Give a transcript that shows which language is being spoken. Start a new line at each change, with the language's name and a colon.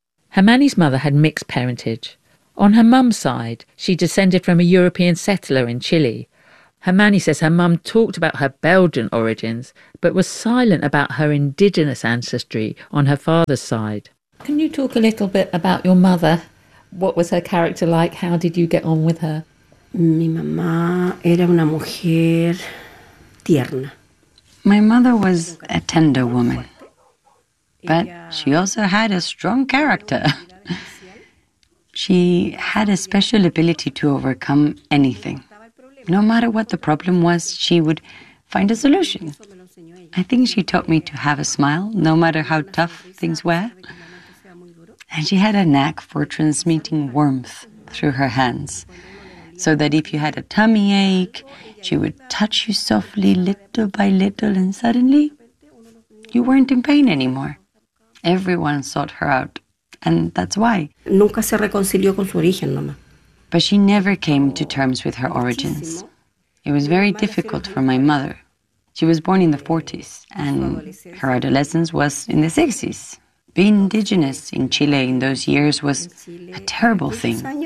English: Hermanni's mother had mixed parentage. On her mum's side, she descended from a European settler in Chile. Hermanni says her mum talked about her Belgian origins, but was silent about her indigenous ancestry on her father's side. Can you talk a little bit about your mother? What was her character like? How did you get on with her?
Spanish: Mi mamá era una mujer tierna.
English: My mother was a tender woman, but she also had a strong character. She had a special ability to overcome anything. No matter what the problem was, she would find a solution. I think she taught me to have a smile, no matter how tough things were. And she had a knack for transmitting warmth through her hands, so that if you had a tummy ache, she would touch you softly, little by little, and suddenly you weren't in pain anymore. Everyone sought her out, and that's why.
Spanish: Nunca se reconcilió con su origen, mamá.
English: But she never came to terms with her origins. It was very difficult for my mother. She was born in the 40s, and her adolescence was in the 60s. Being indigenous in Chile in those years was a terrible thing.